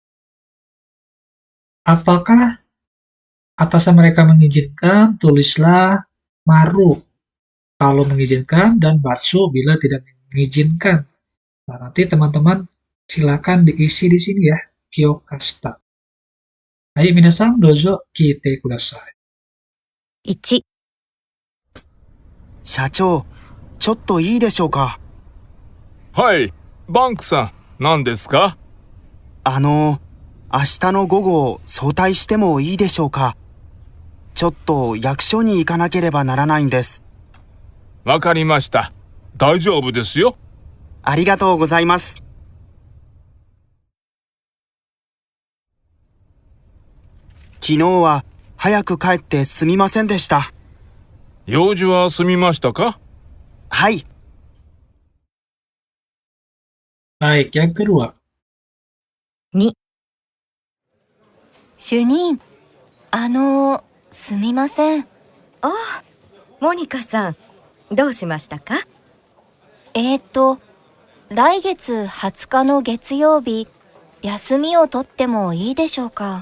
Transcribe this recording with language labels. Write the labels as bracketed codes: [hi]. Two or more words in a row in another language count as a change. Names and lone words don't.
[id] Apakah atasan mereka mengizinkan? Tulislah maru kalau mengizinkan dan batsu bila tidak mengizinkan. Nah, nanti teman-teman silakan diisi di sini ya. [ja] Kyokasta. Hai, 皆さん どうぞ 聞いて ください. 1、社長、ちょっといいでしょうか？はい、バンクさん、何ですか？明日の午後早退してもいいでしょうか？ちょっと役所に行かなければならないんです。わかりました。大丈夫ですよ。ありがとうございます。昨日は早く帰ってすみませんでした。用事は済みましたか？はい。 [id] Baik, yang kedua. [ja] 2、主任、すみません。ああ、モニカさん、どうしましたか？来月20日の月曜日、休みを取ってもいいでしょうか？